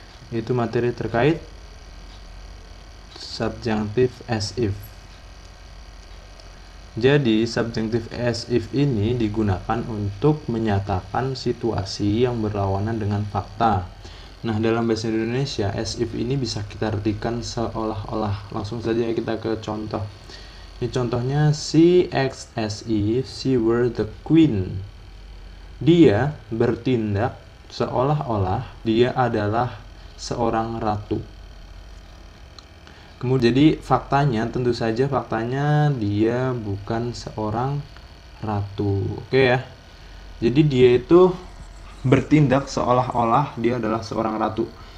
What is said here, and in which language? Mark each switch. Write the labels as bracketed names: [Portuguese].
[Indonesian] Yaitu materi terkait subjunctive as if. Jadi subjunctive as if ini digunakan untuk menyatakan situasi yang berlawanan dengan fakta. Nah, dalam bahasa Indonesia as if ini bisa kita artikan seolah-olah. Langsung saja kita ke contoh. Ini contohnya, [English] she acts as if she were the queen. [Indonesian] Dia bertindak seolah-olah dia adalah seorang ratu. Kemudian jadi faktanya, tentu saja faktanya dia bukan seorang ratu. Oke ya. Jadi dia itu bertindak seolah-olah dia adalah seorang ratu.